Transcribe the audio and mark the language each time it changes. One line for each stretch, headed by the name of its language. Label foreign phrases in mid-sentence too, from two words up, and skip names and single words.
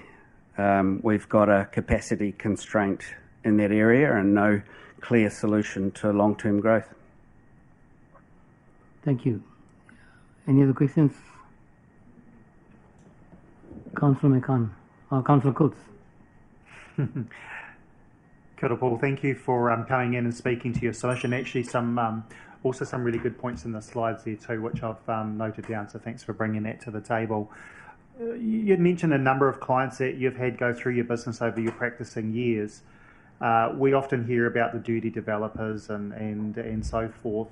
English: We've got a capacity constraint in that area and no clear solution to long-term growth. Thank you. Any other questions? Councillor McCann, or Councillor Coates.
Māori: Kia ora, Paul.
English: Thank you for coming in and speaking to your submission. Actually, also some really good points in the slides there too, which I've noted down. So thanks for bringing that to the table. You'd mentioned a number of clients that you've had go through your business over your practicing years. We often hear about the dirty developers and so forth.